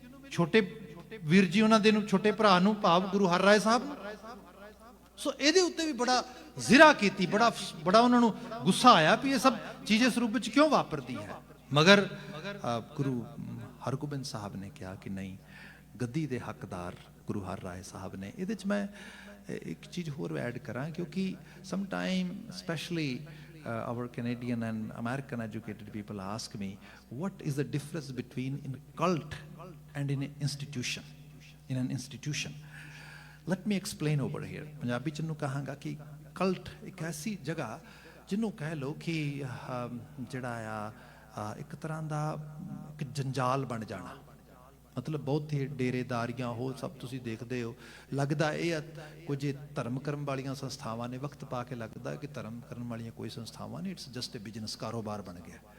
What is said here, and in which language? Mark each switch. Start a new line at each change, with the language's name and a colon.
Punjabi: ਛੋਟੇ ਵੀਰ ਜੀ ਉਹਨਾਂ ਦੇ ਨੂੰ, ਛੋਟੇ ਭਰਾ ਨੂੰ, ਭਾਵ ਗੁਰੂ ਹਰ ਰਾਏ ਸਾਹਿਬ ਨੂੰ। ਸੋ ਇਹਦੇ ਉੱਤੇ ਵੀ ਬੜਾ ਜ਼ਿਰਾ ਕੀਤੀ, ਬੜਾ ਉਹਨਾਂ ਨੂੰ ਗੁੱਸਾ ਆਇਆ ਵੀ ਇਹ ਸਭ ਚੀਜ਼ ਇਸ ਰੂਪ ਵਿੱਚ ਕਿਉਂ ਵਾਪਰਦੀ ਹੈ। ਮਗਰ ਗੁਰੂ ਹਰਗੋਬਿੰਦ ਸਾਹਿਬ ਨੇ ਕਿਹਾ ਕਿ ਨਹੀਂ, ਗੱਦੀ ਦੇ ਹੱਕਦਾਰ ਗੁਰੂ ਹਰ ਰਾਏ ਸਾਹਿਬ ਨੇ। ਇਹਦੇ 'ਚ ਮੈਂ ਇੱਕ ਚੀਜ਼ ਹੋਰ ਐਡ ਕਰਾਂ, ਕਿਉਂਕਿ
English: Some time specially our Canadian and American educated people ask me, what is the difference between in cult and in an institution? In an institution, let me explain over here.
Punjabi: Punjabi ਚ ਨੂੰ ਕਹਾਂਗਾ ਕਿ cult ਇੱਕ ਐਸੀ ਜਗ੍ਹਾ ਜਿਹਨੂੰ ਕਹਿ ਲਓ ਕਿ ਜਿਹੜਾ ਆ ਇੱਕ ਤਰ੍ਹਾਂ ਦਾ ਇੱਕ ਜੰਜਾਲ ਬਣ ਜਾਣਾ, ਮਤਲਬ ਬਹੁਤ ਹੀ ਡੇਰੇਦਾਰੀਆਂ ਹੋ ਸਭ ਤੁਸੀਂ ਦੇਖਦੇ ਹੋ। ਲੱਗਦਾ ਇਹ ਕੁਝ ਧਰਮ ਕਰਮ ਵਾਲੀਆਂ ਸੰਸਥਾਵਾਂ ਨੇ, ਵਕਤ ਪਾ ਕੇ ਲੱਗਦਾ ਕਿ ਧਰਮ ਕਰਨ ਵਾਲੀਆਂ ਕੋਈ ਸੰਸਥਾਵਾਂ ਨਹੀਂ,
English: it's just a business,
Punjabi: ਕਾਰੋਬਾਰ ਬਣ ਗਿਆ।